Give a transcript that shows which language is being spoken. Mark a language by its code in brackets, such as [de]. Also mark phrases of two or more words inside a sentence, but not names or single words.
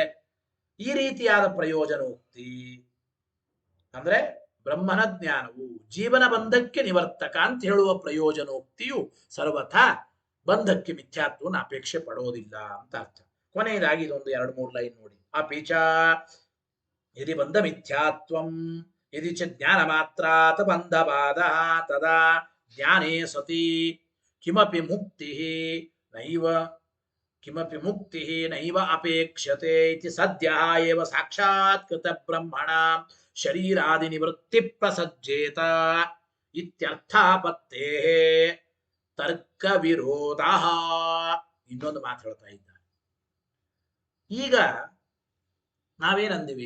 [kn] ಈ ರೀತಿಯಾದ ಪ್ರಯೋಜನೋಕ್ತಿ ಅಂದ್ರೆ ಬ್ರಹ್ಮನ ಜ್ಞಾನವು ಜೀವನ ಬಂಧಕ್ಕೆ ನಿವರ್ತಕ ಅಂತ ಹೇಳುವ ಪ್ರಯೋಜನೋಕ್ತಿಯು ಸರ್ವಥಾ ಬಂಧಕ್ಕೆ ಮಿಥ್ಯಾತ್ವವನ್ನು ಅಪೇಕ್ಷೆ ಪಡೋದಿಲ್ಲ ಅಂತ ಅರ್ಥ. ಕೊನೆಯದಾಗಿ ಇದೊಂದು 2-3 ಲೈನ್ ನೋಡಿ. [sa] ಅಪಿಚ ಯದಿ ಬಂಧ ಮಿಥ್ಯಾತ್ವಂ ಯದಿ ಚ ಜ್ಞಾನ ಮಾತ್ರಾತ್ ಬಂಧಬಾಧ ತದಾ ಜ್ಞಾನೇ ಸತಿ ಕಿಮಪಿ ಮುಕ್ತಿ ನೈವ ಅಪೇಕ್ಷತೆ ಇತಿ ಸದ್ಯಃ ಏವ ಸಾಕ್ಷಾತ್ಕೃತ ಬ್ರಹ್ಮಣ ಶರೀರಾದಿ ನಿವೃತ್ತಿ ಪ್ರಸಜ್ಜೇತ ಇತ್ಯರ್ಥಾಪತ್ತೇ ತರ್ಕ ವಿರೋಧ. [kn] ಇನ್ನೊಂದು ಮಾತು ಹೇಳ್ತಾ ಇದ್ದಾರೆ. ಈಗ ನಾವೇನಂದಿವಿ?